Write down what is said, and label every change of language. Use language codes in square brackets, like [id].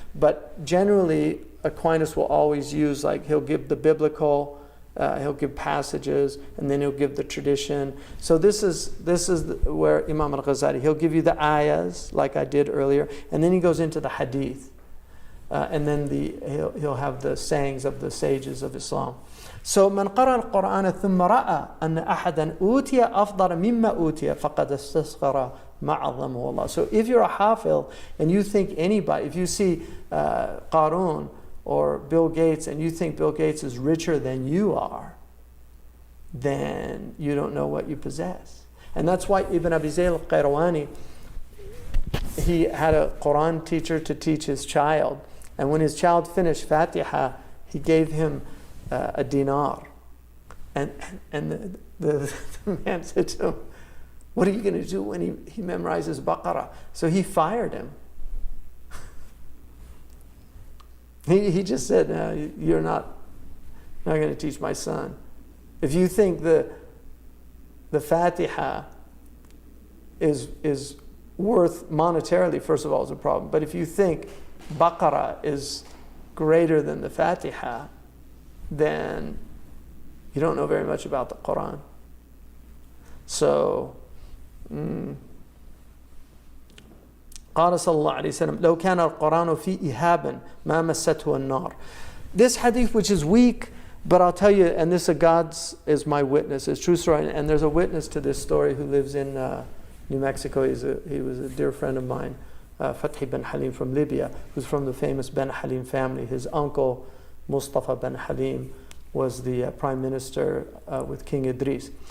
[en] But generally, Aquinas will always use, like, he'll give the biblical, he'll give passages, and then he'll give the tradition. So this is where Imam al-Ghazali, he'll give you the ayahs, like I did earlier, and then he goes into the hadith. And then he'll have the sayings of the sages of Islam. [ar] So من قرأ القرآن ثم رأى أن أحدا أوتي أفضل مما أوتي فقد استصغر معظمه الله. [en] So if you're a hafil and you think anybody, if you see Qarun or Bill Gates and you think Bill Gates is richer than you are, then you don't know what you possess. And that's why Ibn Abi Zayd al-Qayrawani, he had a Quran teacher to teach his child. And when his child finished Fatiha, he gave him a dinar. And the man said to him, what are you going to do when he memorizes Baqarah? So he fired him. He just said, no, you're not going to teach my son. If you think the Fatiha is worth monetarily, first of all, is a problem. But if you think Baqarah is greater than the Fatiha, then you don't know very much about the Quran. [ar] So, قال صلى الله عليه وسلم لو كان القرآن في إهاب ما مسته النار. [en] This hadith, which is weak, but I'll tell you, and this is my witness, it's true story, and there's a witness to this story who lives in New Mexico. He was a dear friend of mine, Fathi bin Halim from Libya, who's from the famous Ben Halim family. His uncle, Mustafa bin Halim, was the prime minister with King Idris.